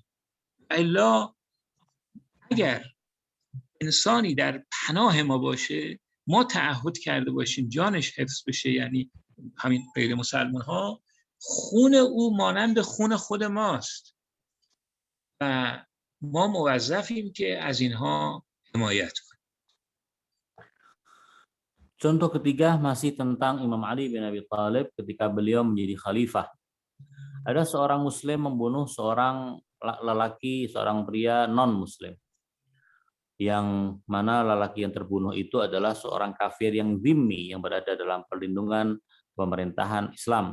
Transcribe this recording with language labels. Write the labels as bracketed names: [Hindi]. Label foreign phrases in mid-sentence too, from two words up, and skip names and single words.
[Persian] الا اگر انسانی در پناه ما باشه، ما تعهد کرده باشیم جانش حفظ بشه، یعنی همین غیر مسلمان ها، خون او مانند خون خود ماست و ما موظفیم که از اینها حمایت کنیم. [Indonesian] Contoh ketiga masih tentang Imam Ali bin Abi Thalib ketika beliau menjadi khalifah. Ada seorang muslim membunuh seorang lelaki, seorang pria non-muslim. Yang mana lelaki yang terbunuh itu adalah seorang kafir yang dhimmi, yang berada dalam perlindungan pemerintahan Islam.